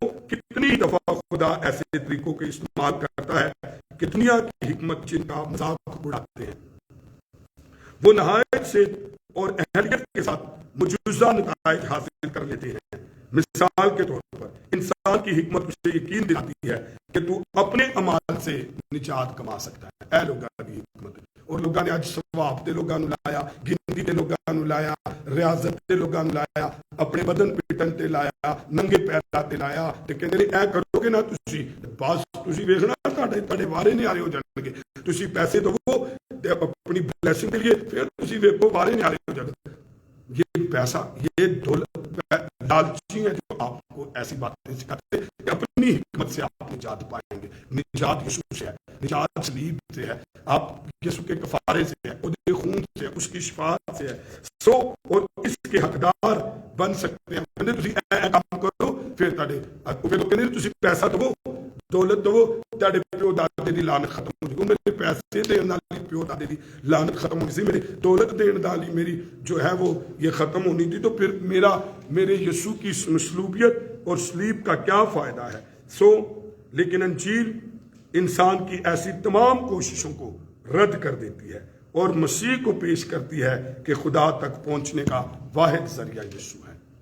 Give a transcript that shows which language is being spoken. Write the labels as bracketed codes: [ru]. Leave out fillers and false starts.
[ur] کتنی دفعہ خدا ایسے طریقوں کے استعمال کرتا ہے کہ دنیا کی حکمت جن کا مذاق اڑاتے ہیں وہ نہایت سے اور اہلیت کے ساتھ مجوزہ نتائج حاصل کر لیتے ہیں. مثال کے طور پر انسان کی حکمت اسے یقین دلاتی ہے کہ تو اپنے اعمال سے نجات کما سکتا ہے. [pa] اے لوگاں [ur] کی حکمت. [pa] اور لوگاں نے اج ثواب تے لوگاں نوں لایا, گنتی تے لوگاں نوں لایا, ریاضت تے لوگاں نوں لایا, اپنے بدن پیٹن تے لایا, ننگے پیراں تے لایا تے کہندے نے اے کرو گے نا تسی بس تسی ویکھنا تہاڈے وارے نہیں آ رہے ہو جان گے. تسی پیسے دو تے اپنی بلیسنگ کے لیے, پھر تسی ویکھو وارے نہیں آ رہے ہو جان. [ur] یہ پیسہ یہ دولت لالچی ہے جو آپ کو ایسی باتیں سکھاتے ہیں کہ اپنی حکمت سے آپ نجات پائیں گے. نجات یسوع سے ہے, نجات صلیب سے ہے, آپ یسوع کے کفارے سے ہے, اس کے خون سے ہے, اس کی شفاعت سے ہے. اور اس کے حقدار بن سکتے ہیں. [pa] کہندے تسی اے کام کرو پھر تہاڈے کہندے تسی پیسہ دو دولت دو تہاڈے پیو دادے دی لعنت ختم ہو جائے. میرے پیسے دین نال پیو دادے دی لعنت ختم ہو گئی, [ur] میری دولت دین نال میری جو ہے وہ یہ ختم ہونی تھی. تو پھر میرے یسوع کی مصلوبیت اور صلیب کا کیا فائدہ ہے؟ لیکن انجیل انسان کی ایسی تمام کوششوں کو رد کر دیتی ہے اور مسیح کو پیش کرتی ہے کہ خدا تک پہنچنے کا واحد ذریعہ یسوع ہے.